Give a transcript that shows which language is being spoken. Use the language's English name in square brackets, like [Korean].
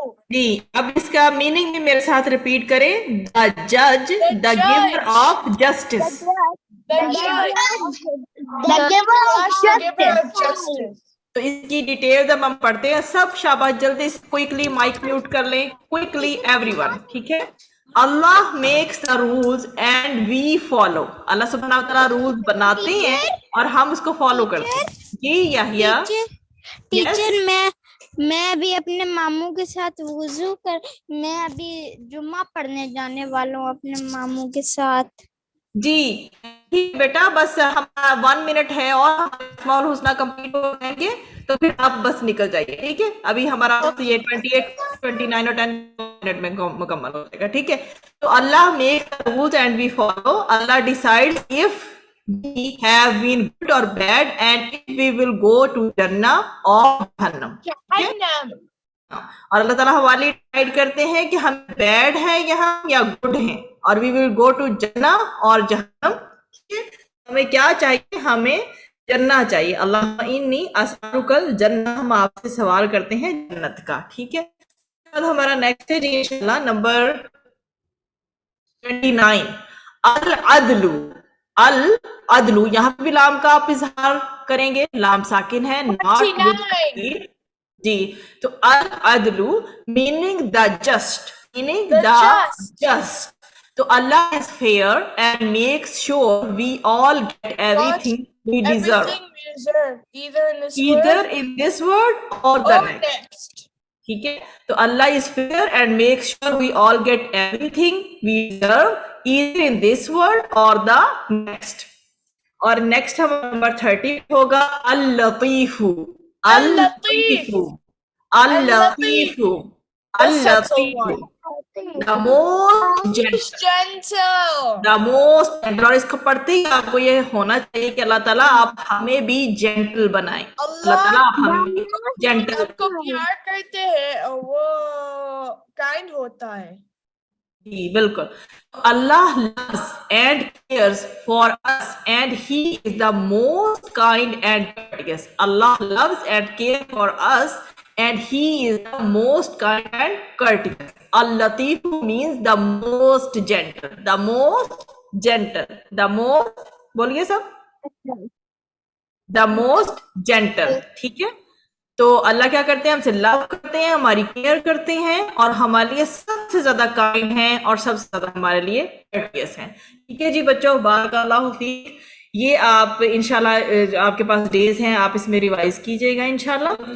[Urdu] جی اب اس کا میننگ بھی میرے ساتھ ریپیٹ کریں. [English] دا جج, دا giver of justice. The giver of The giver of justice. justice. [Urdu] تو اس کی ڈیٹیل اب ہم پڑھتے ہیں. سب شاباش, جلدی سے کوئکلی مائک میوٹ کر لیں. [English] quickly everyone, [Urdu] ٹھیک ہے. [English] Allah makes the rules and we follow. [Urdu] اللہ سبحانہ و تعالیٰ رولز بناتے ہیں اور ہم اس کو فالو کرتے ہیں. جی یحییٰ. ٹیچر میں ابھی اپنے ماموں کے ساتھ وضو میں ابھی جمعہ پڑھنے جانے والا ہوں اپنے ماموں کے ساتھ. جی بیٹا, بس ہمارا 1 منٹ ہے اور اسماء الحسنہ کمپلیٹ ہو جائیں گے, تو پھر آپ بس نکل جائیے, ٹھیک ہے. ابھی ہمارا یہ 28, 29 اور 10 منٹ میں مکمل ہو جائے گا, ٹھیک ہے. [English] تو Allah make rules and we follow. Allah decide if we have been good or bad and if we will go to Jannah or Jahannam. Jahannam. [Urdu] اور اللہ تعالیٰ ہمارے ڈیسائڈ کرتے ہیں کہ ہم بیڈ ہیں یہاں یا گڈ ہیں, اور [English] we will go to Jannah [Urdu] اور جہنم. ہمیں کیا چاہیے؟ ہمیں جنہ چاہیے. [Arabic] اللہ انی اسألک الجنہ, [Urdu] ہم آپ سے سوال کرتے ہیں جنت کا, ٹھیک ہے. اب ہمارا نیکسٹ ہے جی انشاءاللہ نمبر 29, العدل. العدل, یہاں پہ بھی لام کا آپ اظہار کریں گے, لام ساکن ہے. 29. [English] جی تو العدل meaning the just, meaning The the just. Just. تو Allah is fair and makes sure we all get everything we deserve, Everything we deserve, either in this either world in this world or the or next. next. [Urdu] ٹھیک ہے. [English] تو Allah is fair and makes sure we all get everything we deserve, either in this world or the next. [Urdu] اور next ہمارا number 30 ہوگا اللطیف. اللطیف, اللطیف, اللطیف. [English] The most He's gentle. the most gentle. [Urdu] اور اس کو پڑھتے ہی آپ کو یہ ہونا چاہیے کہ اللہ تعالیٰ آپ ہمیں بھی جینٹل بنائیں. اللہ تعالیٰ آپ ہمیں بھی جینٹل. ہم کو پیار کرتے ہیں اور وہ کائنڈ ہوتا ہے. جی بالکل. [English] Allah loves and cares for us and he is the most kind and courteous. Allah loves and cares for us and he is the most kind and courteous. Al-Latif means the most gentle, the most gentle, the most, [Urdu] بولیے سب, [English] the most gentle, [Urdu] ٹھیک ہے. تو اللہ کیا کرتے ہیں؟ ہم سے لو کرتے ہیں, ہماری کیئر کرتے ہیں, اور ہمارے لیے سب سے زیادہ کائنڈ ہیں اور سب سے زیادہ ہمارے لیے courteous ہیں. ٹھیک ہے جی بچوں, بارک اللہ فیک. یہ آپ انشاءاللہ آپ کے پاس ڈیز ہیں, آپ اس میں ریوائز کیجئے گا انشاءاللہ.